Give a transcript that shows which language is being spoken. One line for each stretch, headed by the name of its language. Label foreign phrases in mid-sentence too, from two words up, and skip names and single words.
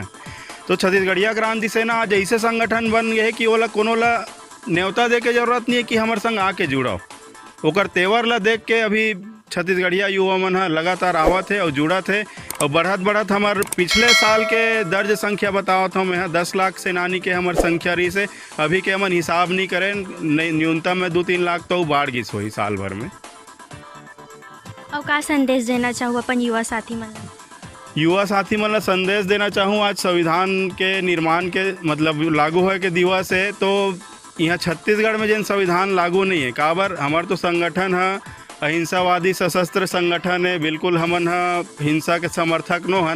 Chhattisgarhi: तो छत्तीसगढ़िया क्रांति सेना आज ऐसे संगठन बन गए कि ओला कोनो ला न्योता दे के जरूरत नहीं है कि हमारे संग आके जुड़ाओ। ओकर तेवर ला देख के अभी छत्तीसगढ़िया युवा मन ह लगातार आवत है और जुड़त है और बढ़त हमार पिछले साल के दर्ज संख्या बतावत हूँ मैं 10 लाख सेनानी के हमार संख्या रही से अभी के हमन हिसाब नहीं करें, न्यूनतम में 2-3 लाख तो बाढ़ गिस हुई साल भर में। और का संदेश देना चाहूँ अपन युवा साथी मन ला? युवा साथी मन ला संदेश देना चाहूँ आज संविधान के निर्माण के मतलब लागू होए के दिवस है। तो यहाँ छत्तीसगढ़ में जिन संविधान लागू नहीं है काबर हमार तो संगठन है अहिंसावादी सशस्त्र संगठन है, बिल्कुल हमन हिंसा के समर्थक नो हन।